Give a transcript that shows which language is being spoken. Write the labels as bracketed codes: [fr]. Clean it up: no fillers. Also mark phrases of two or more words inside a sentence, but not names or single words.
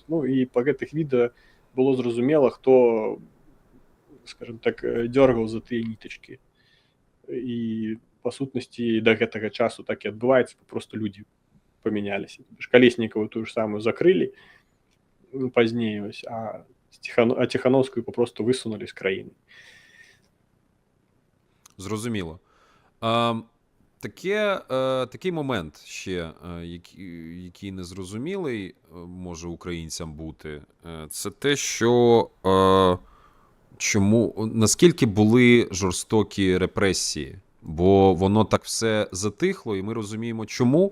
[be] Ну і па гэтых відэа было зразумела, хто, скажем так, дёргаў за тыя нітачкі. І па сутнасці да гэтага часу так і адбываецца, просто людзі памяняліся. Калеснікаву тую ж самую закрылі пазней, ось, а Тихановскую попросту высунулі з краіны. [uk] Зрозуміло. Такий момент ще, який незрозумілий може українцям бути, це те, що наскільки були жорстокі репресії, бо воно так все затихло, і ми розуміємо чому.